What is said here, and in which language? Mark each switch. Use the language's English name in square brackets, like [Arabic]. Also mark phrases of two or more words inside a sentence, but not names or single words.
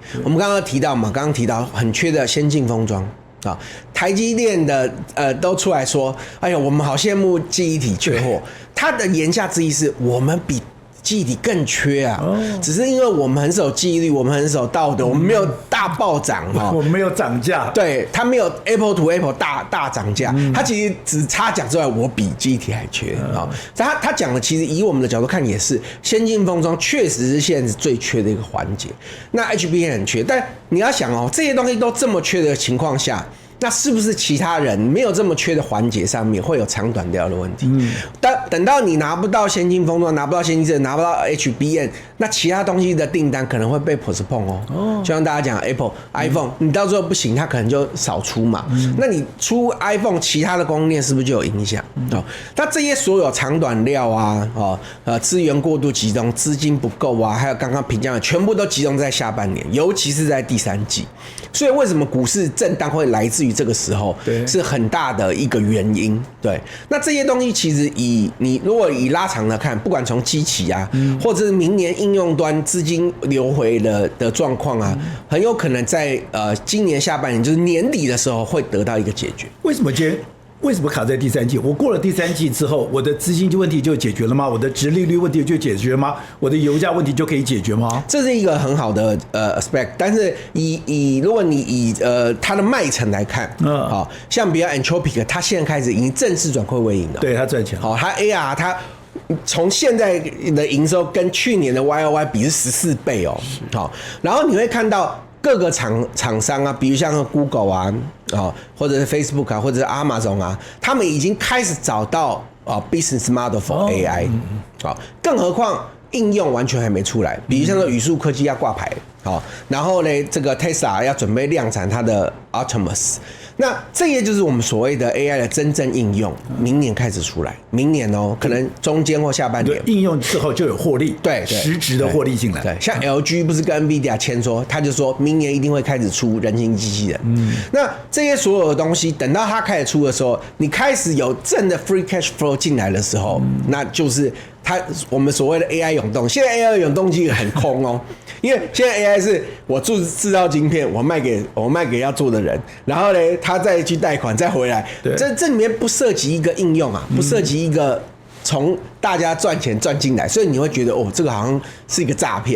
[Chinese] 我們剛剛提到嘛，剛剛提到很缺的先進封裝啊，台積電的都出來說，哎呀，我們好羨慕記憶體缺貨，他的言下之意是我們比記憶體更缺啊，只是因為我們很守紀律，我們很守道德，我們沒有大暴漲哈，我們沒有漲價，對，它沒有 [English] Apple to Apple [Chinese] 大漲價，它其實只差講之外，我比記憶體還缺啊。他講的其實以我們的角度看也是，先進封裝確實是現在最缺的一個環節，那 HBM 很缺，但你要想哦，這些東西都這麼缺的情況下，那是不是其他人沒有這麼缺的環節上面會有長短料的問題？等到你拿不到先進封裝，拿不到先進製程，拿不到 HBM， 那其他東西的訂單可能会被 postpone 哦。就像大家講 Apple、iPhone， 你到最後不行，它可能就少出嘛。那你出 iPhone， 其他的供應鏈是不是就有影響？那這些所有長短料啊，資源過度集中，資金不夠啊，還有剛剛評價的，全部都集中在下半年，尤其是在第三季。所以為什麼股市震盪會來自於這個時候，是很大的一個原因。對，那這些東西其實你如果以拉長來看，不管從基期啊，或者是明年應用端資金流回的狀況啊，很有可能在今年下半年，就是年底的時候會得到一個解決。為什麼卡在第三季？我過了第三季之後，我的資金問題就解決了嗎？我的殖利率問題就解決了嗎？我的油價問題就可以解決嗎？這是一個很好的 aspect，但是如果你以它的賣層來看，好，像比如 Anthropic， 它現在開始已經正式轉虧為盈了，對，它賺錢。好，它 AR 它從現在的營收跟去年的 YOY 比是14倍哦，好，然後你會看到各個廠商啊，比如像 Google 啊，或者是 Facebook 啊，或者是 Amazon 啊，他們已經開始找到 [English] business model for AI， [Chinese] 更何況應用完全還沒出來，比如像語速科技要掛牌，然後呢，這個 Tesla 要準備量產它的 Optimus。那這些就是我們所謂的 AI 的真正應用，明年開始出來，明年可能中間或下半年應用之後就有獲利，對，實質的獲利進來。對，像 LG 不是跟 NVIDIA 簽說，他就說明年一定會開始出人形機器人。那這些所有的東西，等到它開始出的時候，你開始有正的 [English] free cash flow [Chinese] 進來的時候，那就是我們所謂的 AI 湧動。現在 AI 湧動機很空哦，因為現在 AI 是我製造晶片，我賣給要做的人，然後呢，他再去貸款再回來，這裡面不涉及一個應用啊，不涉及一個從大家賺錢賺進來，所以你會覺得這個好像是一個詐騙。